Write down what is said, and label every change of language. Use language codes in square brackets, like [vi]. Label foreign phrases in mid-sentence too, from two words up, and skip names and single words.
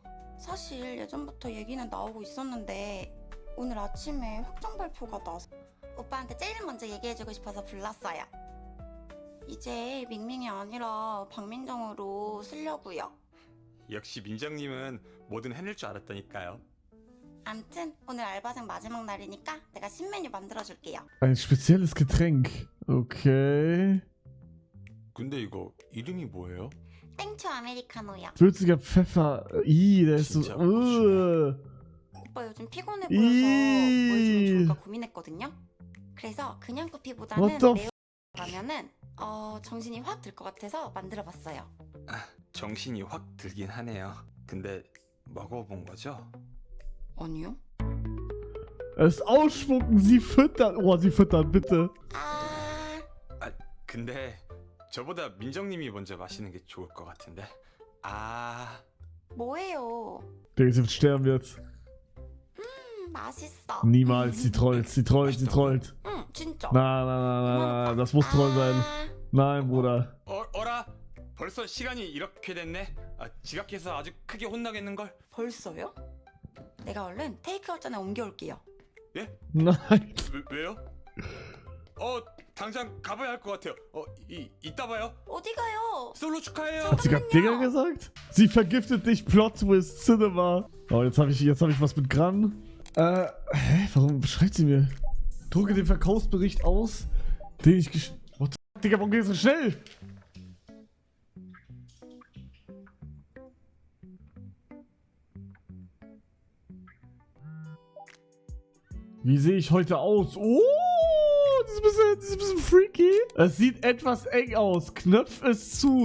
[ko] 사실 예전부터 얘기는 나오고 있었는데 오늘 아침에 확정 발표가 나서 오빠한테 제일 먼저 얘기해주고 싶어서 불렀어요. 이제 밍밍이 아니라 박민정으로 쓰려고요. 역시 민정님은 뭐든 해낼 줄 알았다니까요. 암튼 오늘 알바생 마지막 날이니까 내가 신메뉴 만들어줄게요. [de] Ein spezielles Getränk. Okay. [ko] 근데 이거 이름이 뭐예요? 땡초 아메리카노요. [de] Würziger Pfeffer. Der ist so. [ko] 진짜 맛있네. 오빠 요즘 피곤해 보여서 뭐 해주면 좋을까 고민했거든요. 그래서 그냥 What 커피보다는 the 매운 라면은 정신이 확 들 것 같아서 만들어봤어요. 정신이 확 들긴 하네요. 근데 먹어본 거죠? 아니요? [de] Es ausspucken, sie füttern. Oh, sie füttern, bitte. [ko] 근데 저보다 민정님이 먼저 마시는 게 좋을 것 같은데. 뭐예요? [de] Der wird sterben jetzt. [ko] 맛있어. [de] Niemals, sie trollt, sie trollt, sie trollt. [ko] 응, 진짜. [de] Nein, das muss Troll sein. Nein, Bruder. [ko] 어라? 벌써 시간이 이렇게 됐네? 지각해서 아주 크게 혼나겠는걸? 벌써요? 내가 얼른 테이크아웃 전에 옮겨올게요. 예? Nein. 왜요? 당장 가봐야 할 것 같아요. 이따 봐요. 어디 가요? 솔로 축하해요. [de] Hat sie gerade Digger gesagt? Sie vergiftet dich, [en] Plot Twist, [de] Cinema. Oh, jetzt hab ich was mit Gran. Warum schreibt sie mir? Drucke den Verkaufsbericht aus, den ich [en] What the fuck, [de] Digga, warum geht das so schnell? Wie sehe ich heute aus? Oh, das ist ein bisschen freaky. Es sieht etwas eng aus. Knöpf ist zu.